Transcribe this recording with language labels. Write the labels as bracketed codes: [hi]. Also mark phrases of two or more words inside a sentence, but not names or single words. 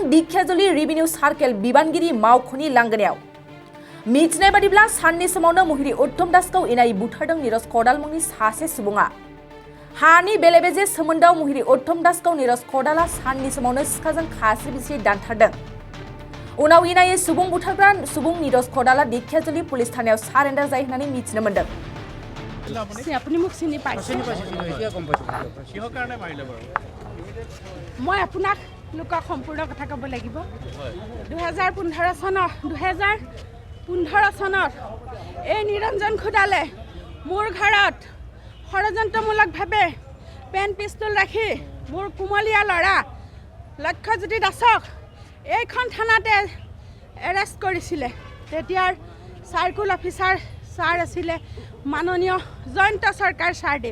[brx] दिखियाजुलि [en] revenue circle [brx] बिबानगिरि मावख'नि लांगोनायाव मिथिनाय बादिब्ला साननि समावनो महिरी उत्तम दासखौ इनाय बुथारदों निरज खदाल मुंनि सासे सुबुङा हानि बेले बेजे सोमोन्दोआव महिरी उत्तम दासखौ निरज खदाला साननि समावनो सिखाजों खास्रि बिस्रि दानथारदों उनाव इनायै सुबुं बुथारग्रा सुबुं निरज खदाला दिखियाजुलि पुलिस थानायाव सारेन्डार जायो होननानै मिथिनो मोन्दों। [as] আপুনি মোক চিনি পাইছে মই আপোনাক লোকক সম্পূৰ্ণ কথা ক'ব লাগিব 2015 চনত এই নিৰঞ্জন খুদালে মোৰ ঘৰত ষড়যন্ত্ৰমূলকভাৱে [en] pen pistol [as] ৰাখি মোৰ কুমলীয়া ল'ৰা লক্ষ্যজ্যোতি দাসক এইখন থানাতে এৰেষ্ট কৰিছিলে তেতিয়াৰ [en] circle officer [as] ছাৰ আছিলে মাননীয় জয়ন্ত চৰকাৰ ছাৰদেৱ